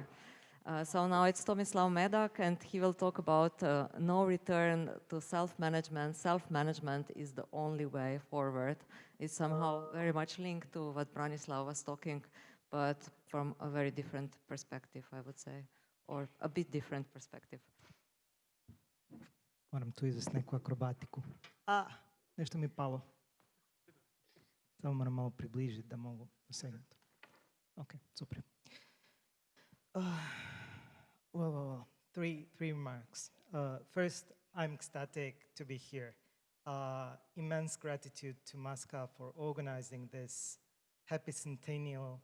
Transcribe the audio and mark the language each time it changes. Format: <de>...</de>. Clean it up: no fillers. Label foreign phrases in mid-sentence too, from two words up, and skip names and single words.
<en>So now it's Tomislav Medak, and he will talk about no return to self-management. Self-management is the only way forward. It's somehow very much linked to what Branislav was talking, but from a very different perspective, I would say, or a bit different perspective.</en> <hr>Moram tu izvesti neku akrobatiku. Nešto mi palo. Samo moram malo približiti da mogu dosegnuti.</hr> <en>Ok, super. Well, three remarks. First, I'm ecstatic to be here. Immense gratitude to Maska for organizing this happy centennial.</en>